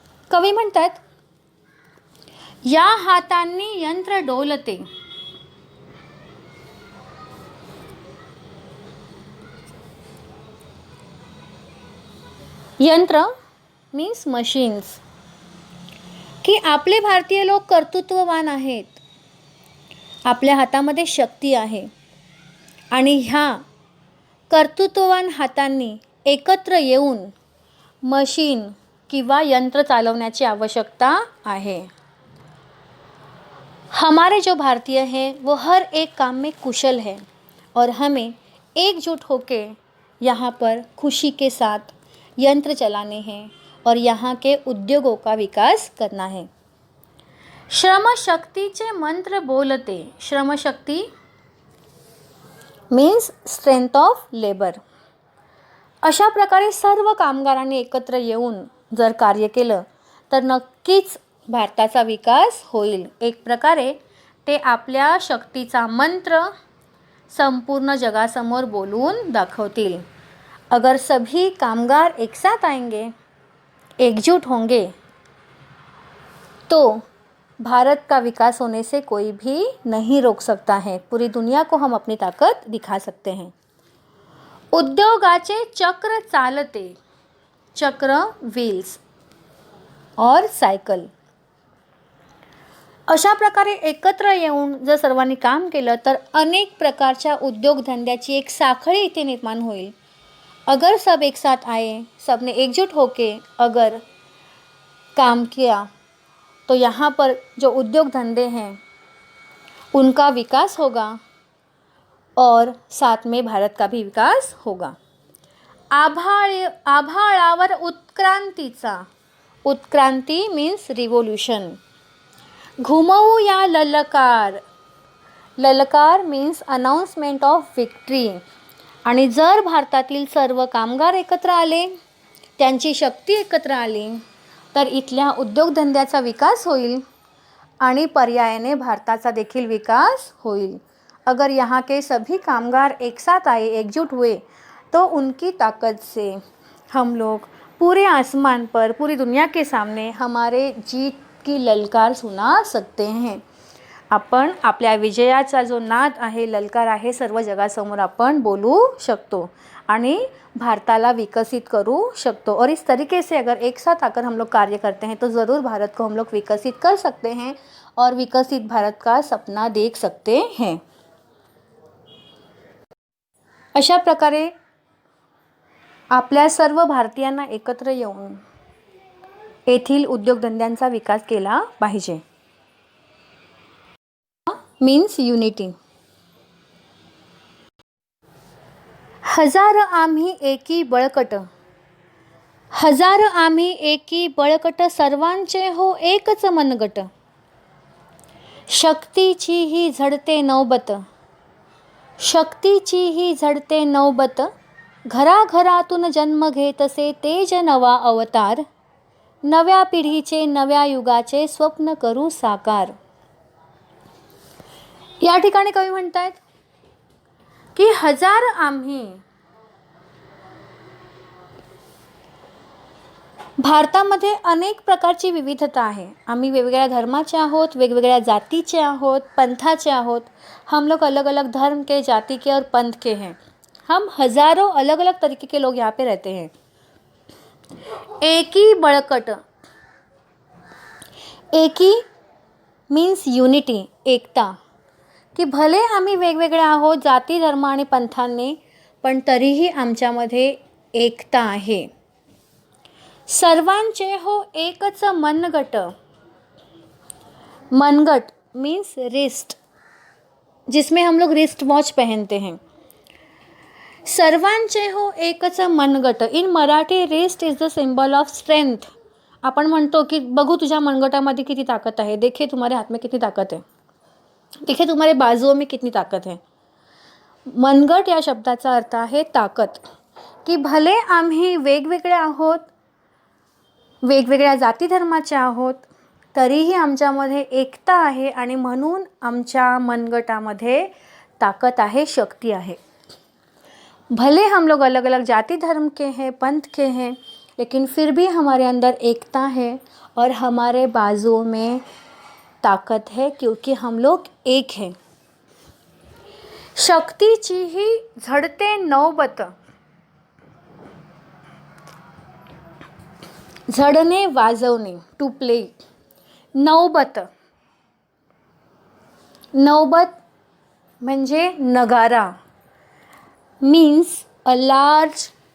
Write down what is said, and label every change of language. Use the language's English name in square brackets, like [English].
[Marathi] कवी म्हणतात, या हातांनी यंत्र डोलते, यंत्र [English] means machines, [Marathi] की आपले भारतीय लोक कर्तृत्ववान आहेत, आपल्या हातामध्ये शक्ती आहे आणि ह्या कर्तृत्ववान हातांनी एकत्र येऊन मशीन किंवा यंत्र चालवण्याची आवश्यकता आहे। [Hindi] हमारे जो भारतीय हैं वो हर एक काम में कुशल है और हमें एकजुट होके यहाँ पर खुशी के साथ यंत्र चलाने हैं और यहाँ के उद्योगों का विकास करना है। [Marathi] श्रमशक्तीचे मंत्र बोलते, श्रमशक्ती [English] Means strength of labour. [Marathi] अशा प्रकारे सर्व कामगारांनी एकत्र येऊन जर कार्य केलं तर नक्कीच भारताचा विकास होईल। एक प्रकारे ते आपल्या शक्तीचा मंत्र संपूर्ण जगासमोर बोलून दाखवतील। [Hindi] अगर सभी कामगार एक साथ आएंगे, एकजुट होंगे, तो भारत का विकास होने से कोई भी नहीं रोक सकता है। पूरी दुनिया को हम अपनी ताकत दिखा सकते हैं। [Marathi] उद्योगाचे चक्र चालते, चक्र [English] Wheels और cycle. [Marathi] अशा प्रकारे एकत्र येऊन जर सर्वांनी काम केलं तर अनेक प्रकारच्या उद्योगधंद्याची एक साखळी इथे निर्माण होईल। [Hindi] अगर सब एक साथ आए, सबने एकजुट होके अगर काम किया तो यहाँ पर जो उद्योग धंधे हैं उनका विकास होगा और साथ में भारत का भी विकास होगा। [Marathi] आभाळावर उत्क्रांतीचा, उत्क्रांती [English] Means revolution. [Marathi] घुमवूया ललकार, ललकार [English] Means announcement of victory. [Marathi] आणि जर भारतातील सर्व कामगार एकत्र आले, त्यांची शक्ती एकत्र आली तर इथल्या उद्योगधंद्याचा विकास होईल आणि पर्यायाने भारताचा देखील विकास होईल। [Hindi] अगर यहाँ के सभी कामगार एक साथ आए, एकजुट हुए, तो उनकी ताकत से हम लोग पूरे आसमान पर, पूरी दुनिया के सामने हमारे जीत की ललकार सुना सकते हैं। [Marathi] आपण आपल्या विजयाचा जो नाद आहे, ललकार आहे, सर्व जगासमोर आपण बोलू शकतो आणि भारताला विकसित करू शकतो। [Hindi] और इस तरीके से अगर एक साथ आकर हम लोग कार्य करते हैं तो ज़रूर भारत को हम लोग विकसित कर सकते हैं और विकसित भारत का सपना देख सकते हैं। [Marathi] अशा प्रकारे आपल्या सर्व भारतीयांना एकत्र येऊन येथील उद्योगधंद्यांचा विकास केला पाहिजे। [English] Means unity. [Marathi] हजार आम्ही एकी बळकट, हजार आम्ही एकी बळकट, सर्वांचे हो एकच मनगट। शक्तीची ही झडते नौबत, शक्तीची ही झडते नौबत, घराघरातून जन्म घेतसे तेज नवा अवतार, नव्या पिढीचे नव्या युगाचे स्वप्न करू साकार। या ठिकाणी कवी म्हणतात की हजार आम्ही, भारतामध्ये अनेक प्रकारची विविधता आहे। आम्ही वेगवेगळ्या धर्माचे आहोत, वेगवेगळ्या जातीचे आहोत, पंथाचे आहोत। [Hindi] हम लोग अलग अलग धर्म के, जाति के और पंथ के हैं। हम हज़ारों अलग अलग तरीके के लोग यहाँ पे रहते हैं। [Marathi] एकी बळकट, एकी [English] means unity, [Marathi] एकता, की भले आम्ही वेगवेगळे आहोत जाती, धर्म आणि पंथांनी, पण तरीही आमच्यामध्ये एकता आहे। सर्वांचे हो एकच मनगट, मनगट [English] means wrist, [Hindi] जिसमें हम लोग रिस्ट वॉच पहनते हैं। [Marathi] सर्वांचे हो एकच मनगट, [English] In Marathi wrist is the symbol of strength. [Marathi] आपण म्हणतो की बघू तुझ्या मनगटामध्ये किती ताकद आहे, [Hindi] देखे तुम्हारे हाथ में कितनी ताकत है, देखे तुम्हारे बाजुओं में कितनी ताकत है। [Marathi] मनगट या शब्दाचा अर्थ आहे ताकद, की भले आम्ही वेगवेगळे आहोत, वेगवेगळ्या जाती धर्माचे आहोत, तरीही आमच्यामध्ये एकता आहे आणि म्हणून आमच्या मनगटामध्ये ताकद आहे, शक्ति आहे। [Hindi] भले हम लोग अलग अलग जाति धर्म के हैं, पंथ के हैं, लेकिन फिर भी हमारे अंदर एकता है और हमारे बाजुओं में ताकत है, क्योंकि हम लोग एक हैं। [Marathi] शक्तीची ही झडते नौबत, झडणे वाजवणे, [English] To play. [Marathi] नौबत, नौबत म्हणजे नगारा, [English] means a large